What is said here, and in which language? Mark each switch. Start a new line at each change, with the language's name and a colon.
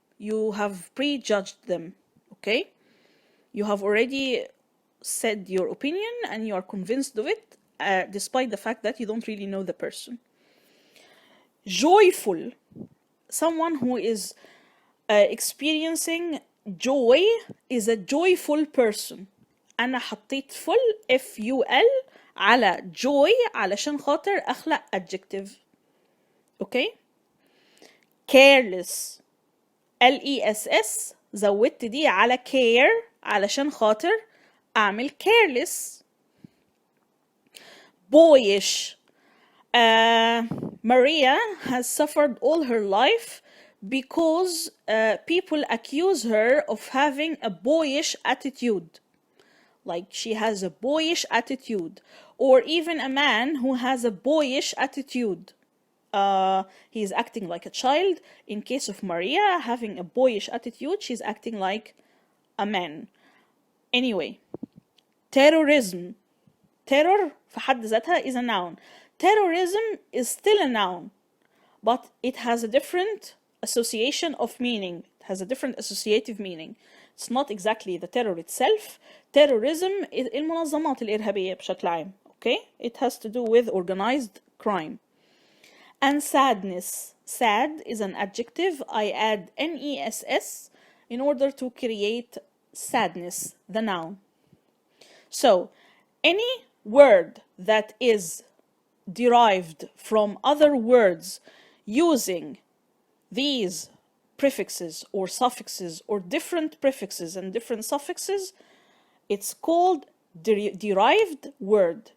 English: You have prejudged them. Okay, you have already said your opinion and you are convinced of it despite the fact that you don't really know the person. Joyful, someone who is experiencing joy is a joyful person.
Arabic: أنا حطيت full F-U-L على joy علشان خاطر أخلق adjective. okay careless L-E-S-S زودت دي على care علشان خاطر أعمل careless.
English: boyish Maria has suffered all her life because people accuse her of having a boyish attitude. Like she has a boyish attitude. Or even a man who has a boyish attitude. He is acting like a child. In case of Maria having a boyish attitude, she's acting like a man. Anyway, terrorism. Terror
Arabic: في حد ذاتها
English: is a noun. Terrorism is still a noun, but it has a different association of meaning. It has a different associative meaning. It's not exactly the terror itself. Terrorism is
Arabic: المنظمات الإرهابية بشكل عام.
English: Okay? It has to do with organized crime. And sadness. Sad is an adjective. I add N-E-S-S in order to create sadness, the noun. So, any word that is derived from other words using these prefixes or suffixes or different prefixes and different suffixes, it's called derived word.